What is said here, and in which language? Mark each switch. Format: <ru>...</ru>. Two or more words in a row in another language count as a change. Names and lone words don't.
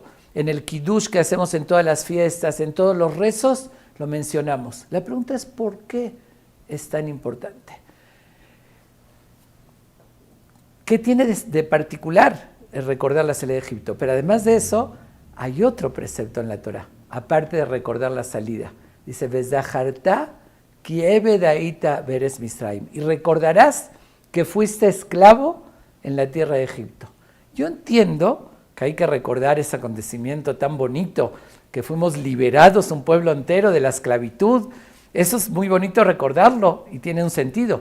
<es>En el Kiddush que hacemos en todas las fiestas, en todos los rezos, lo mencionamos. La pregunta es ¿por qué es tan importante? ¿Qué tiene de particular el recordar la salida de Egipto? Pero además de eso, hay otro precepto en la Torah, aparte de recordar la salida. Dice,</es> <he>וזכרת כי עבד היית בארץ מצרים.</he> <es>Y recordarás que fuiste esclavo en la tierra de Egipto. Yo entiendo que hay que recordar ese acontecimiento tan bonito, que fuimos liberados un pueblo entero de la esclavitud. Eso es muy bonito recordarlo y tiene un sentido.</es>